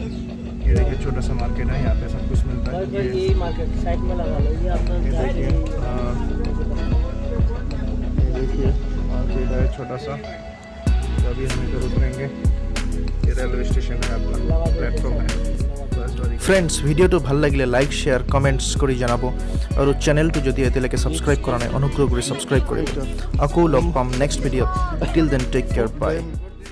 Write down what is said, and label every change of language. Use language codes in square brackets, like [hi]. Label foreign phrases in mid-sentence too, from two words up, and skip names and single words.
[hi] ये देखिए छोटा सा मार्केट है, यहाँ पे सब कुछ मिलता है। ये मार्केट साइड में लगा लो। ये आपका देखिए मार्केट है छोटा सा। तो अभी हम इधर उतरेंगे। ये रेलवे स्टेशन है, अपना प्लेटफॉर्म है। [as] बस ফ্ৰেণ্ডছ ভিডিঅ'টো ভাল লাগিলে [en] like share comments [as] কৰি জনাব আৰু চেনেলটো যদি এতিয়ালৈকে ছাবস্ক্ৰাইব কৰা নাই অনুগ্ৰহ কৰি ছাবস্ক্ৰাইব কৰিব আকৌ লগ পাম নেক্সট ভিডিঅ'ত [en] till then take care bye